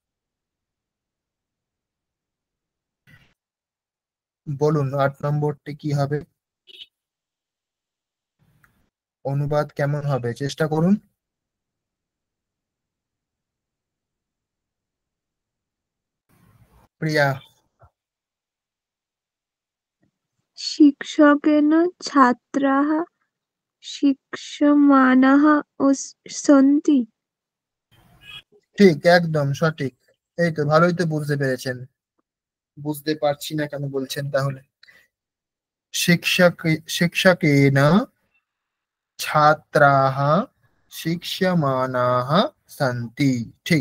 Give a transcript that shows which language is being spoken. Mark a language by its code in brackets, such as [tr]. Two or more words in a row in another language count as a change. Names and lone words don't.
[bn] বলুন 8 নম্বরটি কি হবে? অনুবাদ কেমন হবে চেষ্টা করুন। প্রিয়া। [sa] शिक्षकेन छात्राः शिक्ष्यमाणाः सन्ति। [bn] ঠিক, একদম সঠিক। এই তো, ভালোই তো বুঝতে পেরেছেন। বুঝতে পারছি না কেন বলছেন তাহলে? [sa] শিক্ষকেন ছাত্রাः শিক্ষ্যমাণাः সন্তি। ঠিক।